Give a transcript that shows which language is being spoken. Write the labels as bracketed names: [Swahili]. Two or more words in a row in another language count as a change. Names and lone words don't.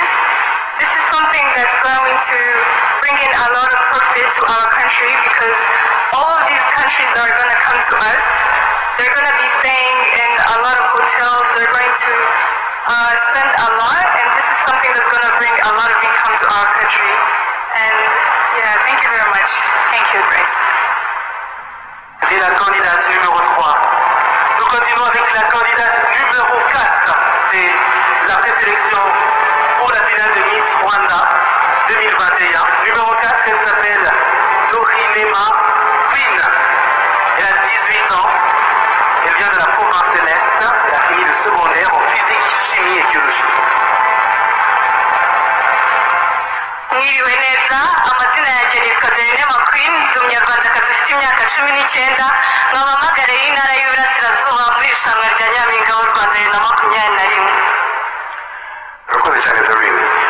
[English] This is something that's going to bring in a lot of profit to our country because all of these countries that are going to come to us, they're going to be staying in a lot of hotels. They're going to spend a lot, and this is something that's going to bring a lot of income to our country. And yeah, thank you very much. Thank you, Grace. [French] C'est la candidate numéro 3. Nous continuons. avec la candidate numéro 4. C'est la présélection pour la finale de Miss Rwanda 2021. Numéro 4, elle s'appelle Dorinema Queen. Elle a 18 ans. Elle vient de la province de l'Est. Elle a fini le secondaire en physique, chimie et biologie. [Kinyarwanda] Mwiriwe neza, amazina yanjye nitwa Dorinema Queen, ndi umunyarwandakazi ufite imyaka 19, nkaba mpagarariye intara y'Iburasirazuba muri irushanwa rya Nyampinga w'u Rwanda 2021. Urakoze cyane Dorine.